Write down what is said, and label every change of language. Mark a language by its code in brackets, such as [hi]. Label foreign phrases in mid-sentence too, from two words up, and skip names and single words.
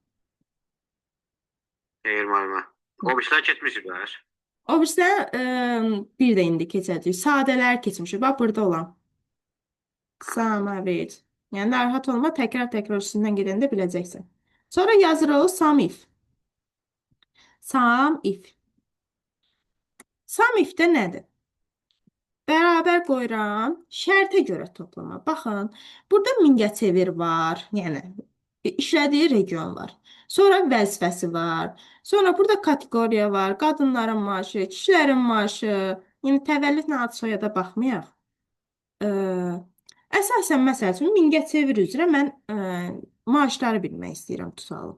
[az] Xeyr müəllimə. O birisindən keçmişsiniz. O birisindən bir də indi keçəcək. Sadələr keçmişik. Bax burada olan. Samavit. Yəni narahat olma, təkrar üstündən gedəndə biləcəksən. Sonra yazırıq [en] sum if. Sum if. Sum if-də [az] nədir? Bərabər qoyuram, şərtə görə toplama. Baxın, burada Mingəçevir var, yəni işlədiyi region var. Sonra vəzifəsi var. Sonra burada kateqoriya var, qadınların maaşı, kişilərin maaşı. Yəni təvəllüdlə ad soyada baxmayaq. Əsasən məsəl üçün Mingəçevir üzrə mən maaşları bilmək istəyirəm, tutalım.